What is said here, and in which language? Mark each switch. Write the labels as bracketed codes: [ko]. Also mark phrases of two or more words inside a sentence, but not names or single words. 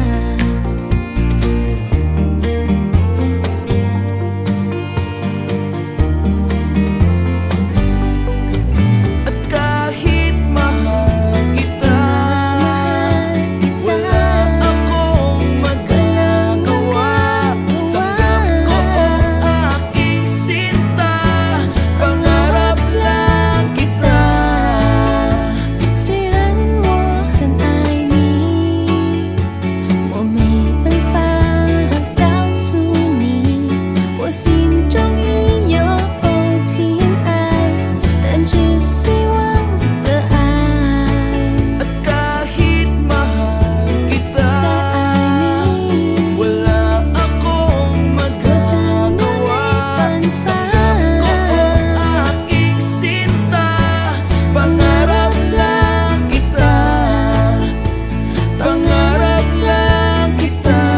[tl] At kahit mahal kita, wala akong magagawa. Tanggap ko ang aking sinta, pangarap lang kita. [zh] 虽然我很爱你，我没办法告诉你，我心中已有情爱，但只希望的爱。 [tl] At kahit mahal kita, [zh] 再爱你， [tl] wala akong [zh] 我真的 [tl] magagawa. [zh] 没办法。 [tl] Ko ang aking sinta, pangarap lang kita. Pangarap lang kita.